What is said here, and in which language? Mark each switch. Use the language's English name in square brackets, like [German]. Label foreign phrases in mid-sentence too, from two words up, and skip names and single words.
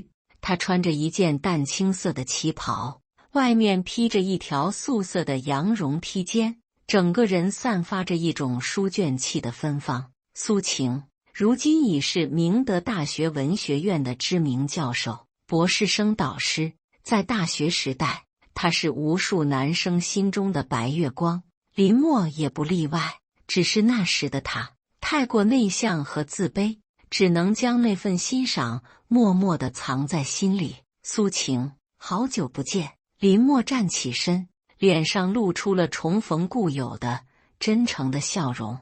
[Chinese] 她穿着一件淡青色的旗袍，外面披着一條素色的羊絨披肩，整個人散發着一種書卷氣的芬芳。蘇晴如今已是明德大學文學院的知名教授、博士生導師，在大學時代，她是無數男生心中的白月光，林默也不例外。只是那時的他太過內向和自卑，只能將那份欣賞默默地藏在心裡。蘇晴，好久不見。林默站起身，臉上露出了重逢故友的真誠的笑容。